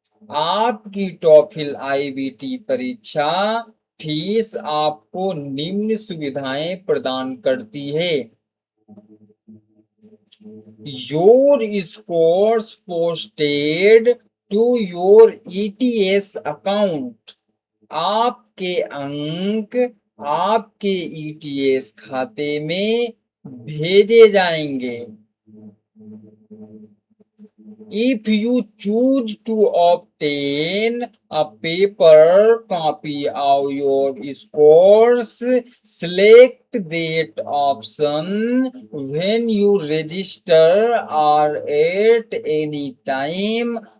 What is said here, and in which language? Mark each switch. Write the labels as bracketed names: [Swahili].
[Hindi] आपकी TOEFL IBT परीक्षा fees आपको निम्न सुविधाएं प्रदान करती है। [English] Your scores posted to your ETS account। [Hindi] आपके अंक आपके ETS खाते में भेजे जाएंगे। [English] If you choose to obtain a paper copy of your scores, select that option when you register or at any time